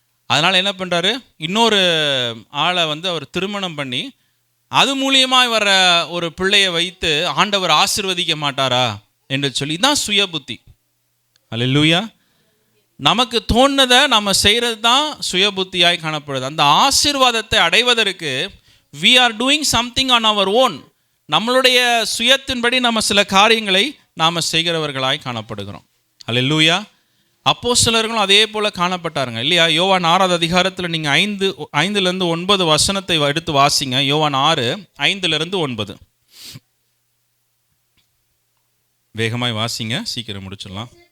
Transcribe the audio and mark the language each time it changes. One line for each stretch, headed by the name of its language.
Tamil: அதனால் என்ன பண்ணுறாரு, இன்னொரு ஆளை அவர் திருமணம் பண்ணி அது மூலியமாக வர ஒரு பிள்ளையை வைத்து ஆண்டவர் ஆசீர்வதிக்க மாட்டாரா என்று சொல்லி தான் சுய புத்தி. அல்லேலூயா. நமக்கு தோணுனதை நம்ம செய்கிறது தான் சுய புத்தியாய் காணப்படுது. அந்த ஆசீர்வாதத்தை அடைவதற்கு
English: we are doing something on our own.
Tamil: நம்மளுடைய சுயத்தின்படி நம்ம சில காரியங்களை நாம் செய்கிறவர்களாய் காணப்படுகிறோம். அல்லேலூயா. அப்போஸ்தலர்களும் அதே போல் காணப்பட்டாருங்க இல்லையா? யோவான் 6வது அதிகாரத்தில் நீங்கள் 5 9 வசனத்தை எடுத்து வாசிங்க. யோவான் 6 5 9 வேகமாய் வாசிங்க, சீக்கிரம் முடிச்சிடலாம்.